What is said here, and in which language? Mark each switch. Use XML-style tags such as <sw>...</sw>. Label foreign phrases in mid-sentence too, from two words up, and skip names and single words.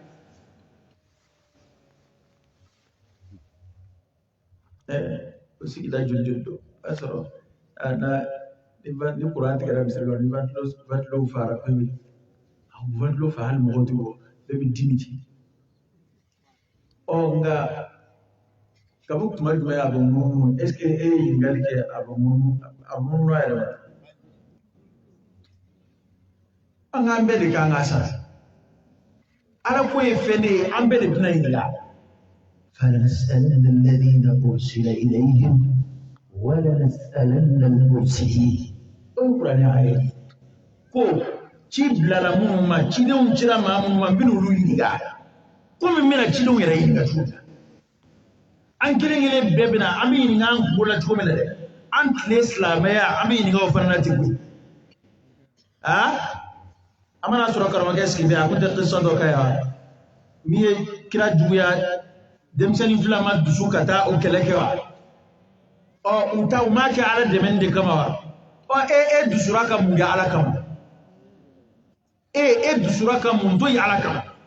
<bm>o sigida joli don o b'a sɔrɔ ni kuran tigɛra misiri kɔnɔ ni ventilo fara pewu ventilo fa hali mɔgɔw tɛ bɔ bɛɛ bɛ dimi ci nka kabi tuma jumɛn a bɛ munumunu</bm> <fr>est ce que</fr> <bm>e ye ɲininkali kɛ a bɛ munumunu a yɛrɛ ma an k'an bɛɛ de kan ka sara ala ko ye fɛn de ye an bɛɛ de bɛna ɲininka</bm> <ar>فلنسألن الذين أرسل إليهم ولنسألن المرسلين القرآن آية</ar> <bm>ko ci bilala minnu ma cidenw cira maa minnu ma n bɛna olu ɲininka komi n bɛna cidenw yɛrɛ ɲininka cogo min an kelen-kelen bɛɛ bɛna an bɛ ɲininka an kungo la cogo min na dɛ an tile silamɛya an bɛ ɲininka o fana na ten koyi an mana sɔrɔ karamɔgɔkɛ sigi bɛ a ko tɛ kisɔn dɔ ka yan min ye kira juguya denmisɛnnin fila ma dusu ka taa o kɛlɛ kɛ wa u m'a kɛ ala dɛmɛni de kama wa e dusura ka mun kɛ ala kama e dusura ka mun to ye ala kama</bm>